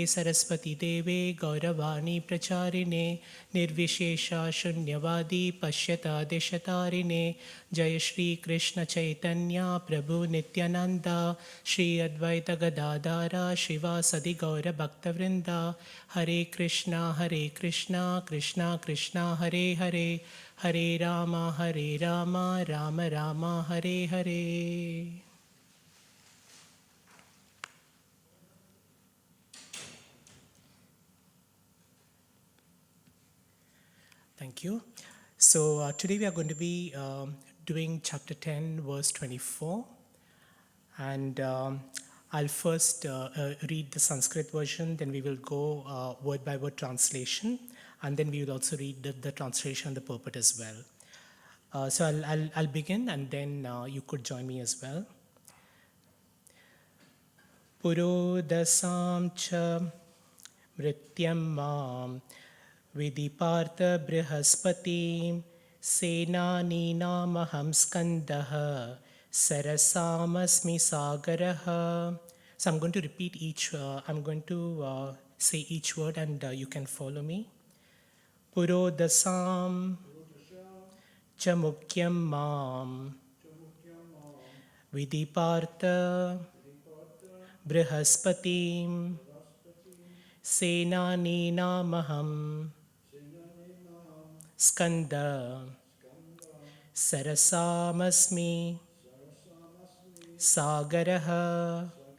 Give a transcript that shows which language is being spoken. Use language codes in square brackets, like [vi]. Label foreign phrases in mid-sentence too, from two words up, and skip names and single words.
[sa] Saraswati Deve Gauravani Pracharine Nirvishesha Shunyavadi Pashyata Deshatarine Jaya Shri Krishna Chaitanya Prabhu Nityananda Shri Advaita Gadadara Shiva Sadi Gaura Bhaktavrinda Hare Krishna Krishna Krishna Hare Hare Hare Rama Rama Rama Hare Hare. [en] Thank you. So today we are going to be doing chapter 10, verse 24. And I'll first read the Sanskrit version, then we will go word by word translation, and then we will also read the translation and the purport as well. So I'll begin, and then you could join me as well. [sa] Purodasam cha mrityam mam Vidipartha Brihaspati Senani namaham skandaha Sarasamasmi sagaraha. [en] So I'm going to repeat I'm going to say each word, and you can follow me. [sa] Purodasam cha mukyam mam Vidipartha Brihaspati Senani namaham skanda Sarasamasmi sagaraha.